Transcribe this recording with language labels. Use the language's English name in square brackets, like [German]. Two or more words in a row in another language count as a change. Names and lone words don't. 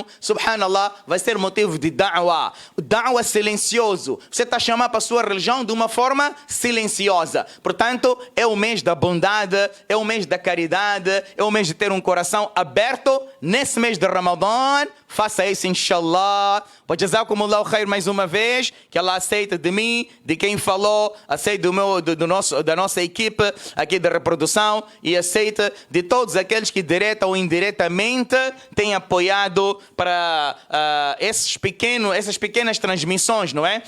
[Portuguese] Subhanallah, vai ser motivo de da'wa. O da'wa silencioso. Você está a chamar para a sua religião de uma forma silenciosa. Portanto, é o mês da bondade, é o mês da caridade, é o mês de ter um coração aberto. Nesse mês de Ramadã, faça isso, inshallah. [Arabic] جزاكم الله خير [Portuguese] mais uma vez. Que Allah aceita de mim, de quem falou, aceita da nossa equipe aqui de reprodução e aceita de todos aqueles que direta ou indiretamente têm apoiado para essas pequenas transmissões, não é?